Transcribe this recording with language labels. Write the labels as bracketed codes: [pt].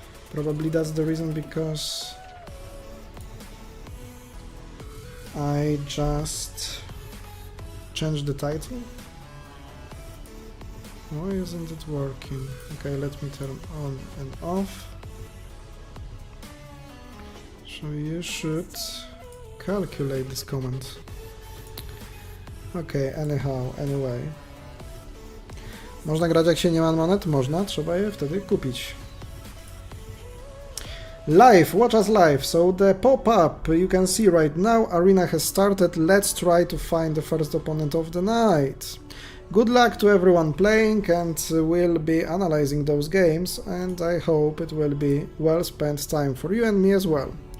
[en] Probably that's the reason, because I just changed the title. Why isn't it working? Okay, let me turn on and off. So you should calculate this comment. Okay, anyway. [pl] Można grać jak się nie ma monet? Można, trzeba je wtedy kupić. [en] Live, watch us live. So the pop-up you can see right now, arena has started. Let's try to find the first opponent of the night. Good luck to everyone playing, and we'll be analyzing those games, and I hope it will be well spent time for you and me as well.